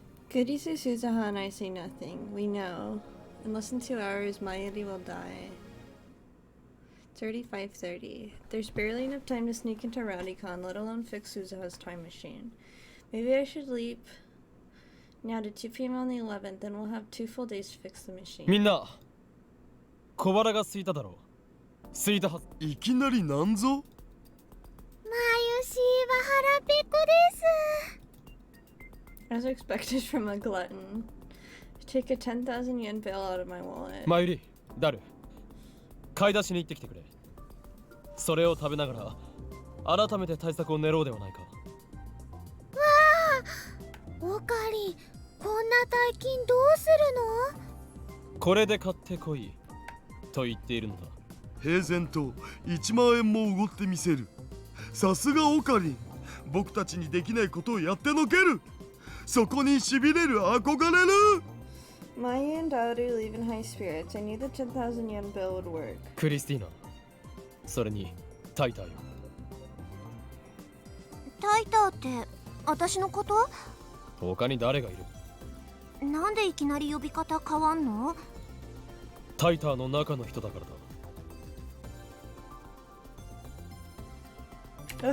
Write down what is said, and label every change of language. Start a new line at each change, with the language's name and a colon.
English: Goody says Suzuha and I say nothing. We know. In less than 2 hours, Mayuri will die. 35:30. There's barely enough time to sneak into RowdyCon, let alone fix Suzuha's time machine. Maybe I should leap now to 2 p.m. on the 11th, then we'll have 2 full days to fix the machine.
Japanese: みんな小腹が空いただろう空いたはずいきなりなんぞマユシは腹ペコです。
English: As expected from a glutton. Take a 10,000 yen bill out of my wallet.
Japanese: マユリダル買い出しに行ってきてくれそれを食べながら改めて対策を練ろうではないかオカリ、こんな大金どうするの？これで買ってこいと言っているのだ平然と1万円もおごってみせるさすがオカリン僕たちにできないことをやってのけるそこにしびれる憧れる
English: Maya and Daru leave in high spirits. I knew the 10,000 yen bill would work.
Japanese: クリスティーナそれにタイターよタイターって私のこと？他に誰がいるなんでいきなり呼び方変わんの？タイターの中の人だからだ